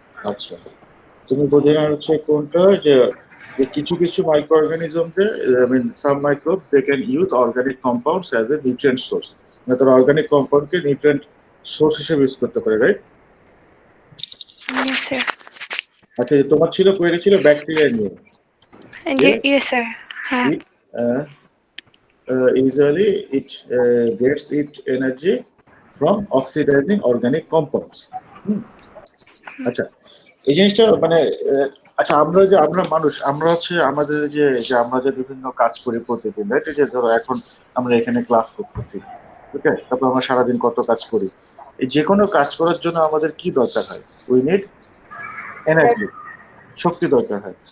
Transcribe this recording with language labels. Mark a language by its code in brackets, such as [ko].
[bn] আচ্ছা, তুমি বোঝে না হচ্ছে কোনটা, যে যে কিছু কিছু micro অর্গানিজমকে, [en] I mean some microbes they can use organic compounds as a nutrient source, [bn] মানে তারা অর্গানিক কম্পাউন্ডকে নিউট্রিয়েন্ট সোর্স হিসেবে ইউজ করতে পারে, রাইট? [en] Yes sir. [bn] আচ্ছা, তোমার ছিল কোয়েরি ছিল ব্যাকটেরিয়া নিয়ে, [en] জি yes sir. হ্যাঁ। it usually it gets its energy from oxidizing organic compounds. [bn] আচ্ছা, এই জিনিসটা মানে আচ্ছা, আমরা মানুষ, আমরা হচ্ছে আমাদের যে যে আমরা যে বিভিন্ন কাজ করি প্রতিদিন, রাইট? এই যে ধরো এখন আমরা এখানে ক্লাস করতেছি, ওকে, তারপর আমরা সারাদিন কত কাজ করি। এই যে কোনো কাজ করার জন্য আমাদের কি দরকার হয়? [en] we need energy, [bn] শক্তি দরকার হয়।